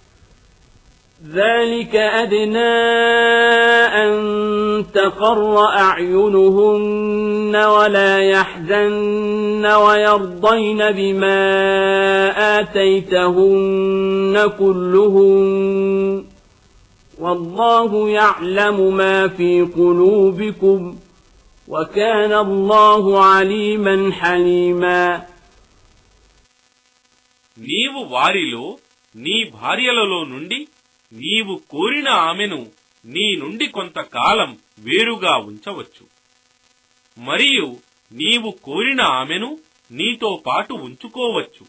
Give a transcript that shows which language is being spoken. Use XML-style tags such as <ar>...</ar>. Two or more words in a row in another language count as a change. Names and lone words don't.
<ar>ذلك أدنى أن تقر أعينهن ولا يحزن ويرضين بما آتيتهن كلهن والله يعلم ما في قلوبكم وكان الله عليما حليما.</ar> <te>నీవు వారిలో నీ భార్యలలో నుండి నీవు కోరిన ఆమెను నీ నుండి కొంతకాలం వేరుగా ఉంచవచ్చు, మరియు నీవు కోరిన ఆమెను నీతో పాటు ఉంచుకోవచ్చు.</te>